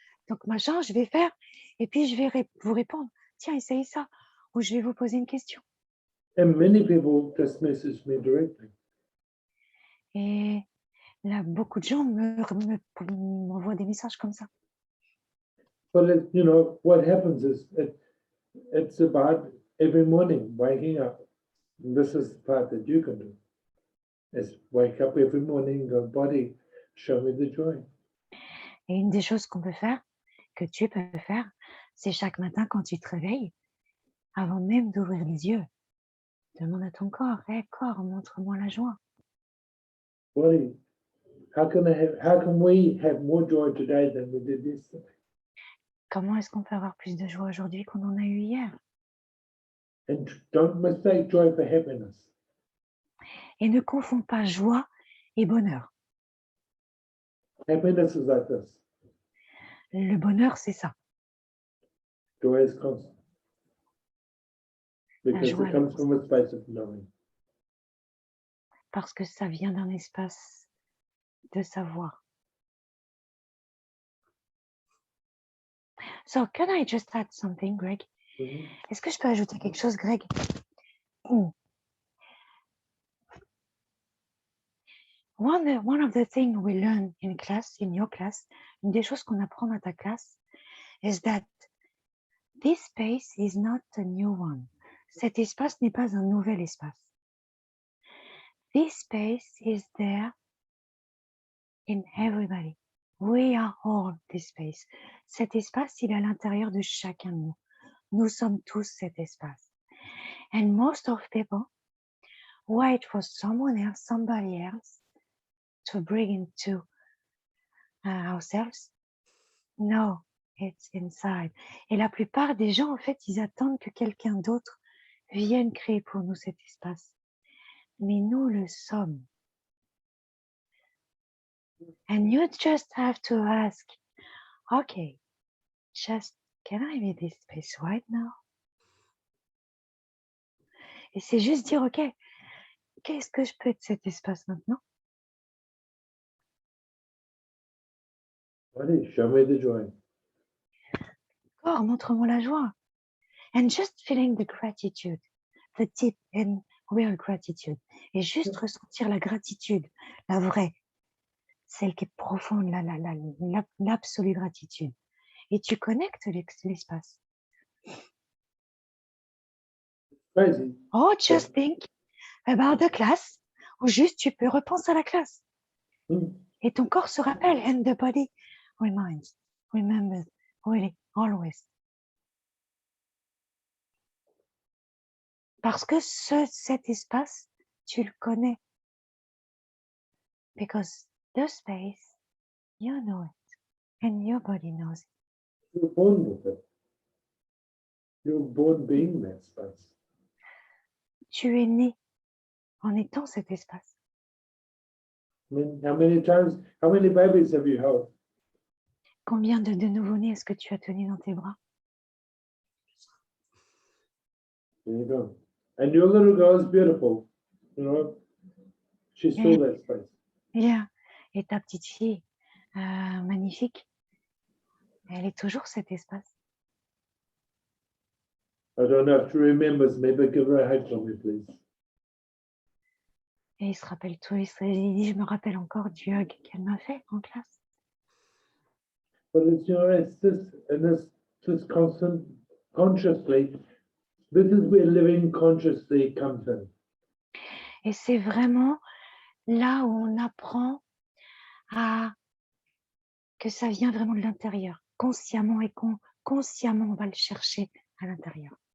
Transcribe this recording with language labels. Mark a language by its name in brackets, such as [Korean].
[French] Donc, machin, je vais faire et puis je vais vous répondre. Tiens, essayez ça. Ou je vais vous poser une question. [English] And many people just message me directly. [French] Et là, beaucoup de gens m'envoient des messages comme ça. [English] But you know, what happens is it's about every morning waking up. And this is the part that you can do. Is wake up every morning, go, body, show me the joy. [French] Et une des choses qu'on peut faire, que tu peux faire, c'est chaque matin quand tu te réveilles, avant même d'ouvrir les yeux, demande à ton corps, hey, corps, montre-moi la joie. [English] Body, how can we have more joy today than we did yesterday? [French] Comment est-ce qu'on peut avoir plus de joie aujourd'hui qu'on en a eu hier? [English] And don't mistake joy for happiness. [French] Et ne confonds pas joie et bonheur. [English] Happiness is like this. [French] Le bonheur, c'est ça. [English] Joy is constant. Because [French] joie, [English] it comes from a space of knowing. [French] Parce que ça vient d'un espace de savoir. [English] So, can I just add something, Greg? Mhm. [French] Est-ce que je peux ajouter quelque chose, Greg? [English] One of the things we learn in class, in your class, [French] une des choses qu'on apprend à ta classe, [English] is that this space is not a new one. [French] Cet espace n'est pas un nouvel espace. [English] This space is there in everybody. We are all this space. [French] Cet espace, il est à l'intérieur de chacun de nous. Nous sommes tous cet espace. [English] And most of people wait for someone else, somebody else, to bring into ourselves. No, it's inside. [French] Et la plupart des gens, en fait, ils attendent que quelqu'un d'autre vienne créer pour nous cet espace. Mais nous le sommes. [English] And you just have to ask, okay, just can I be this space right now? [French] Et c'est juste dire, ok, qu'est-ce que je peux être cet espace maintenant? [English] Body, show me the joy. [French] Corps, montre-moi la joie. [English] And just feeling the gratitude, the deep and real gratitude. [French] Et juste ressentir la gratitude, la vraie, celle qui est profonde, l'absolue gratitude. Et tu connectes l'espace. [English] Crazy. Oh, just think about the class. [French] Ou juste, tu peux repenser à la classe. Et ton corps se rappelle. [English] And the body remembers, really, always. [French] Parce que cet espace, tu le connais. [English] Because the space, you know it. And your body knows it. You're born with it. You're born being that space. [French] Tu es né en étant cet espace. [English] I mean, how many babies have you held? [French] Combien de nouveau-nés est-ce que tu as tenu dans tes bras? [English] There you go. And your little girl is beautiful. you know, she's still that space. Yeah. [French] Et ta petite fille, magnifique, elle est toujours cet espace. [English] I don't know if she remembers me, but give her a hug for me, please. [French] Et il se rappelle tout, il dit, je me rappelle encore du hug qu'elle m'a fait en classe. [English] But it's, you know, it's this constant, consciously, this is where living consciously comes in. [French] Et c'est vraiment là où on apprend que ça vient vraiment de l'intérieur, consciemment et consciemment, on va le chercher à l'intérieur.